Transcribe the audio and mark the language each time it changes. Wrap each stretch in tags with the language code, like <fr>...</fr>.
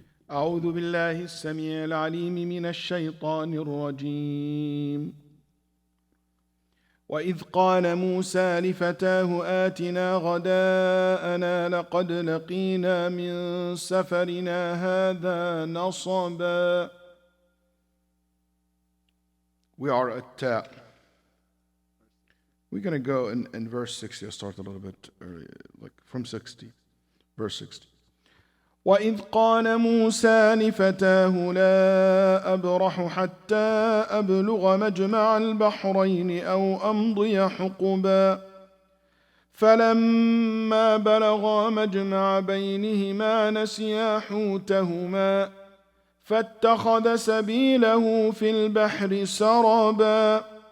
<ar>أعوذ بالله السميع العليم من الشيطان الرجيم. وإذ قال موسى لفتاه آتنا غداءنا لقد لقينا من سفرنا هذا نصبا.</ar> <en>We are at we're going to go in verse 60. I'll start a little bit early, like from 60, verse 60.</en> <ar>وإذ قال موسى لفتاه لا أبرح حتى أبلغ مجمع البحرين أو أمضي حقبا فلما بلغا مجمع بينهما نسيا حوتهما فاتخذ سبيله في البحر سربا</ar>